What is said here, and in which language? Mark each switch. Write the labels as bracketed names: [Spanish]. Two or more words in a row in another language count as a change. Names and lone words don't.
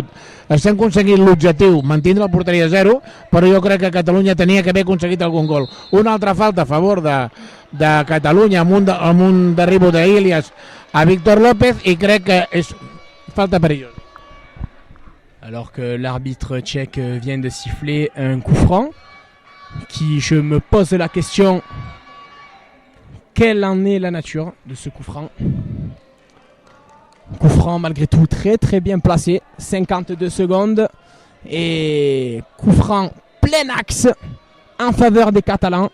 [Catalan] Estem aconseguint l'objectiu, mantindre la porteria 0, però jo crec que Catalunya tenia que haver aconseguit algun gol. Una altra falta a favor de Catalunya amb un derribo d'Ilias a Víctor López i crec que és falta perillosa. [French] Alors que l'arbitre tchèque vient de siffler un coup franc, qui je me pose la question, quelle en est la nature de ce coup franc? Coup franc malgré tout très bien placé, 52 secondes, et coup franc plein axe en faveur des Catalans.